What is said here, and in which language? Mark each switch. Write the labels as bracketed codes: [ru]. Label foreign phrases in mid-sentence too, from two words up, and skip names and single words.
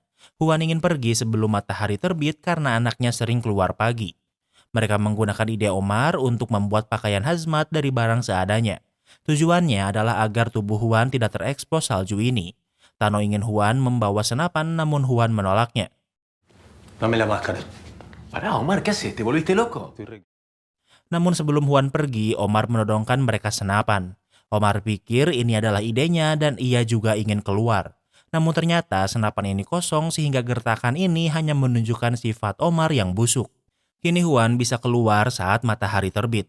[id] Juan ingin pergi sebelum matahari terbit karena anaknya sering keluar pagi. Mereka menggunakan ide Omar untuk membuat pakaian hazmat dari barang seadanya. Tujuannya adalah agar tubuh Juan tidak terekspos salju ini. Tano ingin Juan membawa senapan namun Juan menolaknya. [es] Dame la máscara. Pará, Omar, ¿qué haces? ¿Te volviste loco? [id] Namun sebelum Juan pergi, Omar menodongkan mereka senapan. Omar pikir ini adalah idenya dan ia juga ingin keluar. Namun ternyata senapan ini kosong sehingga gertakan ini hanya menunjukkan sifat Omar yang busuk. Kini Juan bisa keluar saat matahari terbit.